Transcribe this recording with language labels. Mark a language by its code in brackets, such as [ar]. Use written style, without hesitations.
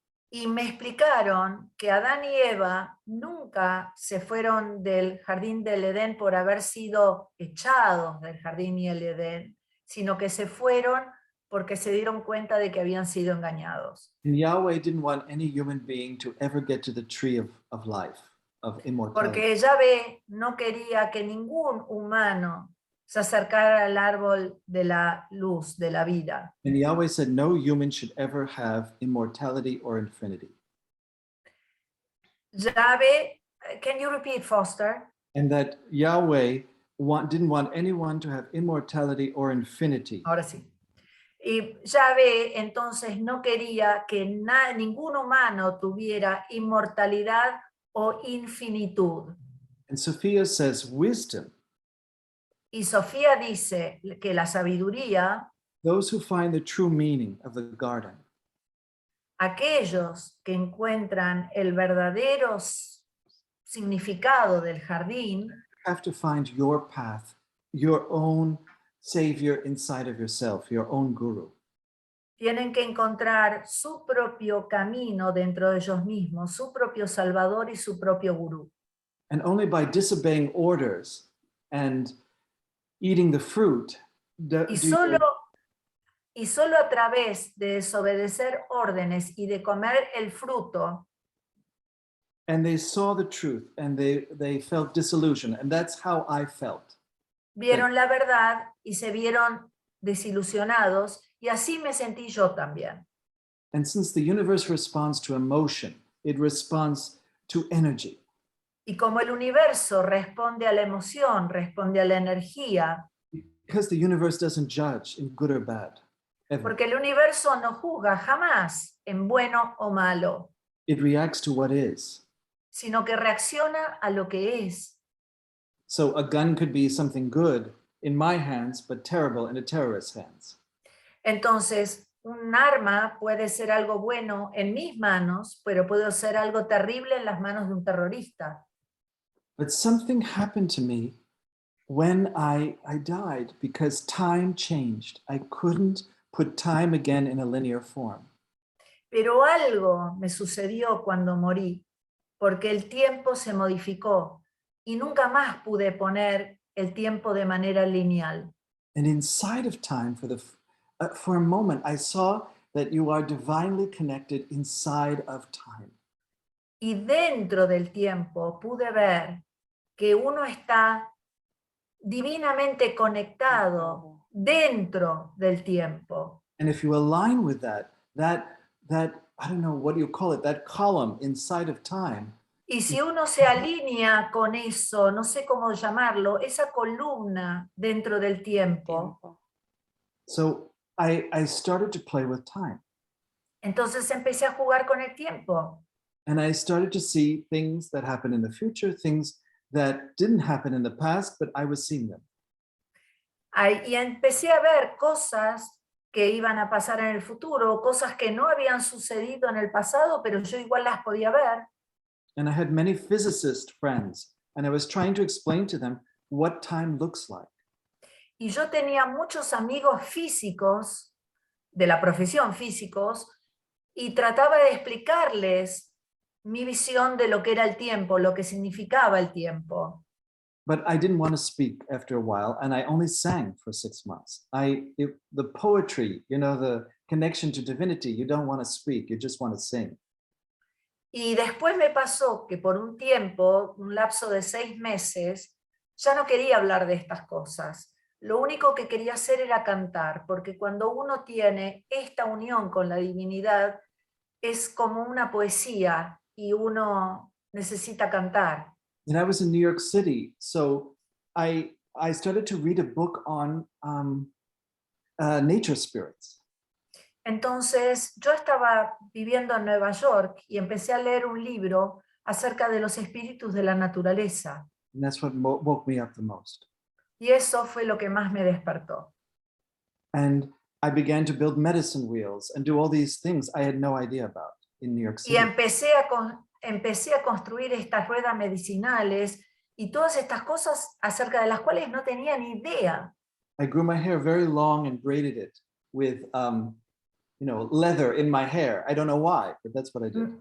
[es] Y me explicaron que Adán y Eva nunca se fueron del jardín del Edén por haber sido echados del jardín y el Edén, sino que se fueron porque se dieron cuenta de que habían sido engañados. [en] And Yahweh didn't want any human being to ever get to the tree of life, of immortality. [es] Porque Yahvé no quería que ningún humano se acercara al árbol de la luz, de la vida. [en] And Yahweh said no human should ever have immortality or infinity. Yahvé, can you repeat, Foster? And that Yahweh didn't want anyone to have immortality or infinity. [es] Ahora sí. Y Yahvé entonces no quería que ningún humano tuviera inmortalidad o infinitud. [en] And Sophia says wisdom, [es] Y Sofía dice que la sabiduría, [en] those who find the true meaning of the garden, [es] aquellos que encuentran el verdadero significado del jardín, [en] have to find your path, your own savior inside of yourself, your own guru. [es] tienen que encontrar su propio camino dentro de ellos mismos, su propio salvador y su propio gurú. [en] And only by disobeying orders and eating the fruit, [es] Y solo a través de desobedecer órdenes y de comer el fruto, [en] and they saw the truth and they felt disillusioned. And that's how I felt. [es] vieron la verdad y se vieron desilusionados, y así me sentí yo también. [en] And since the universe responds to emotion, it responds to energy. [es] Y como el universo responde a la emoción, responde a la energía, [en] Because the universe doesn't judge in good or bad, ever. [es] porque el universo no juzga jamás en bueno o malo, [en] It reacts to what is. [es] sino que reacciona a lo que es. [en] So a gun could be something good in my hands, but terrible in a terrorist's hands. [es] Entonces, un arma puede ser algo bueno en mis manos, pero puede ser algo terrible en las manos de un terrorista. [en] But something happened to me when I died because time changed. I couldn't put time again in a linear form. [es] Pero algo me sucedió cuando morí, porque el tiempo se modificó y nunca más pude poner el tiempo de manera lineal. [en] And inside of time, for a moment, I saw that you are divinely connected inside of time. [es] Y dentro del tiempo pude ver que uno está divinamente conectado dentro del tiempo. [en] And if you align with that, I don't know, what do you call it, that column inside of time, [es] Y si uno se alinea con eso, no sé cómo llamarlo, esa columna dentro del tiempo, [en] so I started to play with time. [es] entonces empecé a jugar con el tiempo. [en] And I started to see things that happened in the future, things that didn't happen in the past, but I was seeing them. [es] Y empecé a ver cosas que iban a pasar en el futuro, cosas que no habían sucedido en el pasado, pero yo igual las podía ver. [en] And I had many physicist friends, and I was trying to explain to them what time looks like. [es] Y yo tenía muchos amigos físicos, de la profesión físicos, y trataba de explicarles mi visión de lo que era el tiempo, lo que significaba el tiempo. [en] But I didn't want to speak after a while, and I only sang for 6 months. The poetry, you know, the connection to divinity, you don't want to speak, you just want to sing. [es] Y después me pasó que por un tiempo, un lapso de 6 meses, ya no quería hablar de estas cosas. Lo único que quería hacer era cantar, porque cuando uno tiene esta unión con la divinidad, es como una poesía y uno necesita cantar. [en] And I was in New York City, so I started to read a book on nature spirits. [es] Entonces yo estaba viviendo en Nueva York y empecé a leer un libro acerca de los espíritus de la naturaleza. [en] And that's what woke me up the most. [es] Y eso fue lo que más me despertó. [en] And I began to build medicine wheels and do all these things I had no idea about in New York City. [es] Y empecé a construir estas ruedas medicinales y todas estas cosas acerca de las cuales no tenía ni idea. [en] I grew my hair very long and braided it with leather in my hair. I don't know why, but that's what I did.